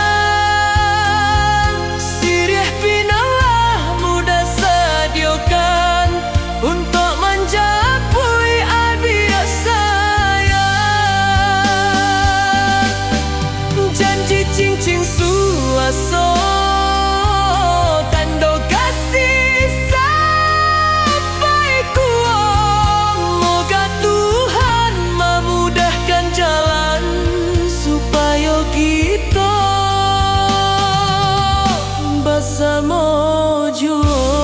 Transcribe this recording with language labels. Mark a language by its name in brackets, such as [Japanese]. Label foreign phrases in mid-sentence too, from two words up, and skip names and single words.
[Minangkabau] Sirih pinalah mudah sediakan untuk menjapui adia sayang. Janji cincin suaso, [Indonesian] tanda kasih sampai kuat. Moga Tuhan memudahkan jalan supaya kita bersama jua.